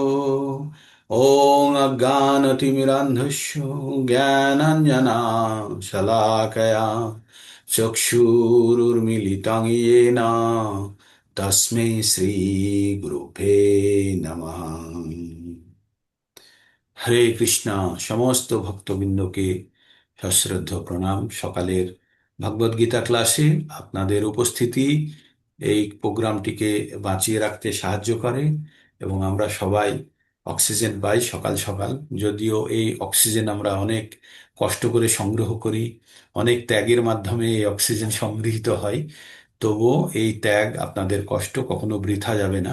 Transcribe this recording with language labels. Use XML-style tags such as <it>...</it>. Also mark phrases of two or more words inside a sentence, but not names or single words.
<sa>ओम अज्ञानतिमिरान्धस्य ज्ञानाञ्जनशलाकया चक्षुरुर्मिलितं येन तस्मै श्रीगुरुभ्ये नमः।</sa> <bn>হরে কৃষ্ণা। সমস্ত ভক্তবৃন্দকে সশ্রদ্ধ প্রণাম। সকালের ভগবদ গীতা ক্লাসে আপনাদের উপস্থিতি এই প্রোগ্রামটিকে বাঁচিয়ে রাখতে সাহায্য করে এবং আমরা সবাই অক্সিজেন পাই সকাল সকাল। যদিও এই অক্সিজেন আমরা অনেক কষ্ট করে সংগ্রহ করি, অনেক ত্যাগের মাধ্যমে এই অক্সিজেন সংগৃহীত হয়, তবুও এই ত্যাগ আপনাদের কষ্ট কখনো বৃথা যাবে না।</bn>